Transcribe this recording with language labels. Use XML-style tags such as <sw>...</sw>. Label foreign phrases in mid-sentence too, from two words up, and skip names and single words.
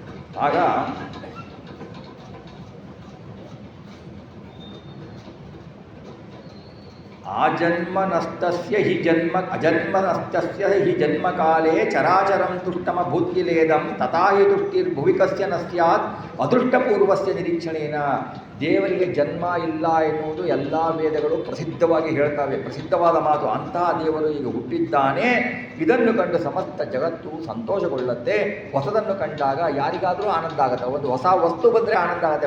<sa>ಆಗ ಆಜನ್ಮನಸ್ತಸ್ಯ ಹಿ ಜನ್ಮ ಅಜನ್ಮನಸ್ತಸ್ಯ ಹಿ ಜನ್ಮಕಾಲೇ ಚರಾಚರಂ ತುಷ್ಟಮಭೂತ್ಕಿಲೇದಂ ತಥಾ ಹಿ ತುಷ್ಟಿರ್ಭುವಿಕಸ್ಯ ನ ಸ್ಯಾತ್ ಅದೃಷ್ಟಪೂರ್ವಸ್ಯ ನಿರೀಕ್ಷಣೇನ.</sa> <kn>ದೇವರಿಗೆ ಜನ್ಮ ಇಲ್ಲ ಎನ್ನುವುದು ಎಲ್ಲ ವೇದಗಳು ಪ್ರಸಿದ್ಧವಾಗಿ ಹೇಳ್ತವೆ, ಪ್ರಸಿದ್ಧವಾದ ಮಾತು. ಅಂತಹ ದೇವರು ಈಗ ಹುಟ್ಟಿದ್ದಾನೆ, ಇದನ್ನು ಕಂಡು ಸಮಸ್ತ ಜಗತ್ತು ಸಂತೋಷಗೊಳ್ಳುತ್ತೆ. ಹೊಸದನ್ನು ಕಂಡಾಗ ಯಾರಿಗಾದರೂ ಆನಂದ ಆಗುತ್ತೆ. ಒಂದು ಹೊಸ ವಸ್ತು ಬಂದರೆ ಆನಂದ ಆಗುತ್ತೆ.</kn>